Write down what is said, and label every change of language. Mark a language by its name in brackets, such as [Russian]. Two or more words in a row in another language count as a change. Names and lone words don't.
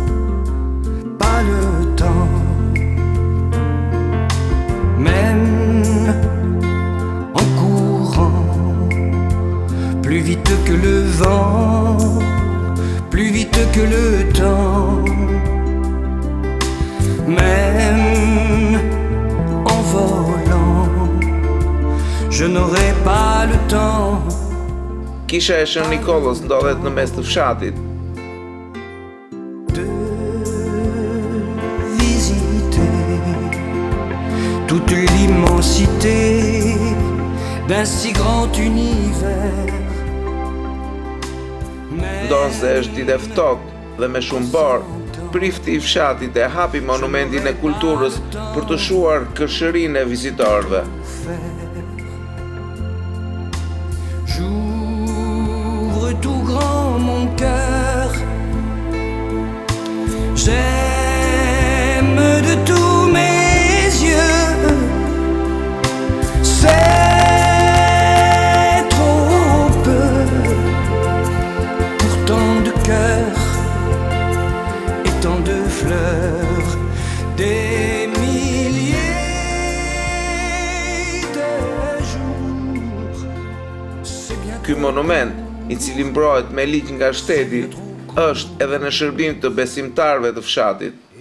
[French] même en courant, plus vite que le vent, plus vite que le temps, même en volant, je n'aurai pas le temps. [Albanian] Kisha e Shën Nikollës ndodhet në mes të fshatit. [French] De visiter toute l'immensité d'un si grand univers. [Albanian] Ndonë se është ditë e ftohtë dhe me shumë borë, prifti i fshatit e hapi monumentin e kulturës për të shuar kërshërinë e vizitorëve. [French] J'ouvre tout grand mon cœur, j'aime de tous mes yeux, c'est trop peu pour tant de cœurs et tant de fleurs, des milliers de jours. [Albanian] Ky monument, i cili mbrohet me ligj nga shteti, është edhe në shërbim të besimtarëve të fshatit.